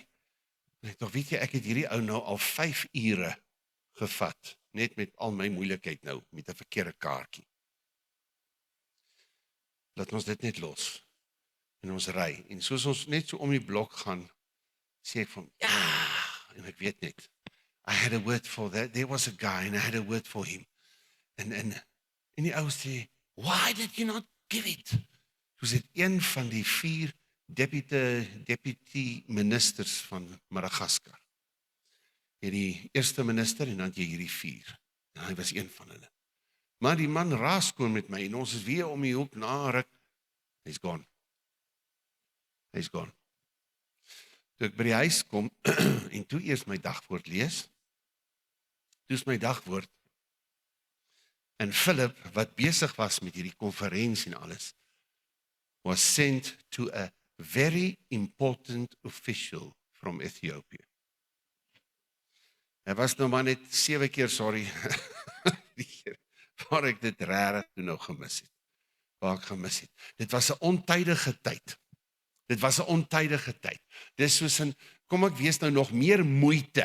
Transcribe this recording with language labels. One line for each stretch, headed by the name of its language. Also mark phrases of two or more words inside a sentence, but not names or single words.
Afrikaans: En ek dog, weet jy, ek het hierdie ou nou al 5 ure gevat, net met al my moeilikheid nou, met 'n verkeerde kaartjie. Laat ons dit net los, en ons ry, en soos ons net so om die blok gaan, sê ek van, en ek weet net,
English: I had a word for that, there was a guy, and I had a word for him,
Afrikaans: en die ou sê,
English: why did you not give it?
Afrikaans: Toe is dit een van die 4
English: deputy ministers
Afrikaans: van Madagaskar. Jy die eerste minister en dan jy hierdie 4. En hy was een van hulle. Maar die man raaskoon met my en ons is weer om die hoek na ruk.
English: He's gone. He's gone.
Afrikaans: Toe ek by die huis kom en toe eers my dagwoord lees, toe is my dagwoord en Philip, wat besig was met hierdie konferensie en alles,
English: was sent to a very important official from Ethiopia.
Afrikaans: Hy was nou maar net 7 keer, sorry, waar ek dit regtig toe nou gemis het. Waar ek gemis het. Dit was 'n ontydige tyd. Dit was 'n ontydige tyd. Dis soos in, kom ek wees nou nog meer moeite.